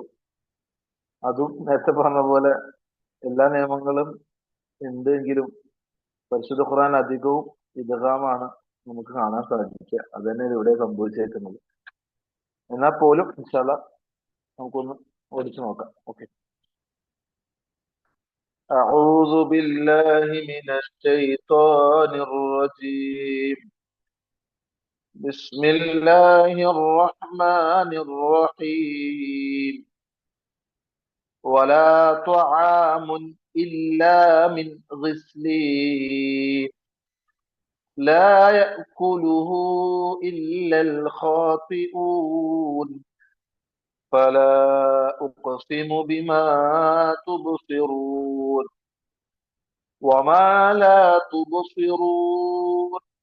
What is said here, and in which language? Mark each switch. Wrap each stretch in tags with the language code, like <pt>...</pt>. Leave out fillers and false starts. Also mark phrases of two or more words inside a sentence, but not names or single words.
<ml>അതും നേരത്തെ പറഞ്ഞ പോലെ എല്ലാ നിയമങ്ങളും എന്തെങ്കിലും പരിശുദ്ധ ഖുർആൻ അധികവും ഇദ്ഗാമാണ് നമുക്ക് കാണാൻ സാധിക്കുക. അത് തന്നെ ഇവിടെ സംഭവിച്ചേക്കുന്നത്. എന്നാൽ പോലും</ml> <ar>إن شاء الله</ar> <ml>നമുക്കൊന്ന് ഓടിച്ചു നോക്കാം. ഓക്കെ.</ml> <ar>أعوذ بالله من الشيطان الرجيم. بسم الله الرحمن الرحيم. ولا طعام إلا من غسلين لا يأكله إلا الخاطئون فلا أقسم بما تبصرون وما لا تبصرون</ar>